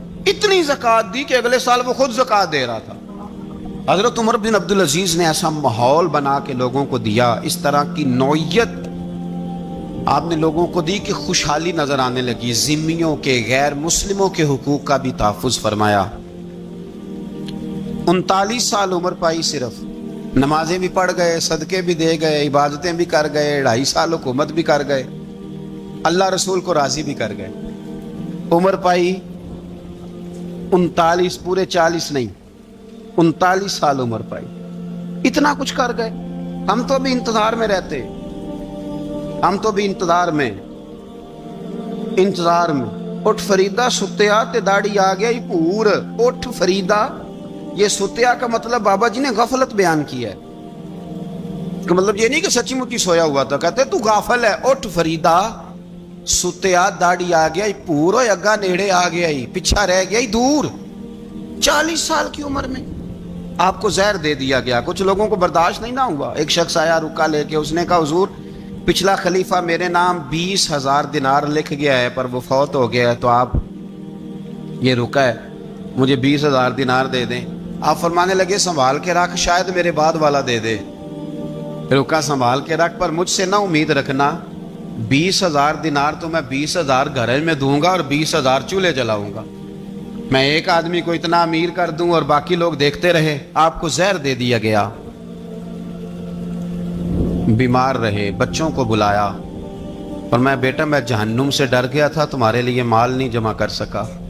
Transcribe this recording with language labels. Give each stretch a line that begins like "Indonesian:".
Urdu: اتنی زکوٰۃ دی کہ اگلے سال وہ خود زکوٰۃ دے رہا تھا. حضرت عمر بن عبدالعزیز نے ایسا ماحول بنا کے لوگوں کو دیا، اس طرح کی نوعیت آپ نے لوگوں کو دی کہ خوشحالی نظر آنے لگی. ذمیوں کے، غیر مسلموں کے حقوق کا بھی تحفظ فرمایا. 39 سال عمر پائی، صرف نمازیں بھی پڑھ گئے، صدقے بھی دے گئے، عبادتیں بھی کر گئے، 2.5 سال حکومت بھی کر گئے، اللہ رسول کو راضی بھی کر گئے. عمر پائی 39، پورے 40 نہیں، 39 سال عمر پائی. اتنا کچھ کر گئے. ہم تو بھی انتظار میں رہتے، ہم تو بھی انتظار میں.
Punjabi: اٹھ فریدا ستیا تے داڑھی آ گیا ہی پور.
Urdu: اٹھ فریدا، یہ ستیا کا مطلب بابا جی نے غفلت بیان کیا ہے، کہ مطلب یہ نہیں کہ سچی مچی سویا ہوا تھا، کہتے تو غافل ہے.
Punjabi: اٹھ فریدا ستیا داڑھی آ گیا ہی پور، اور اگا نیڑے آ گیا ہی، پیچھا رہ گیا ہی دور.
Urdu: 40 سال کی عمر میں آپ کو زہر دے دیا گیا. کچھ لوگوں کو برداشت نہیں نہ ہوا. ایک شخص آیا رکا لے کے، اس نے کہا حضور پچھلا خلیفہ میرے نام 20,000 دینار لکھ گیا ہے، پر وہ فوت ہو گیا ہے، تو آپ یہ رکا ہے، مجھے 20,000 دینار دے دیں. آپ فرمانے لگے سنبھال کے رکھ، شاید میرے بعد والا دے دے. رکا سنبھال کے رکھ، پر مجھ سے نہ امید رکھنا 20,000 دینار تو میں 20,000 گھر میں دوں گا اور 20,000 چولہے جلاؤں گا. میں ایک آدمی کو اتنا امیر کر دوں اور باقی لوگ دیکھتے رہے. آپ کو زہر دے دیا گیا. बीमार रहे, बच्चों को बुलाया और मैं बेटा मैं जहन्नुम से डर गया था, तुम्हारे लिए माल नहीं जमा कर सका।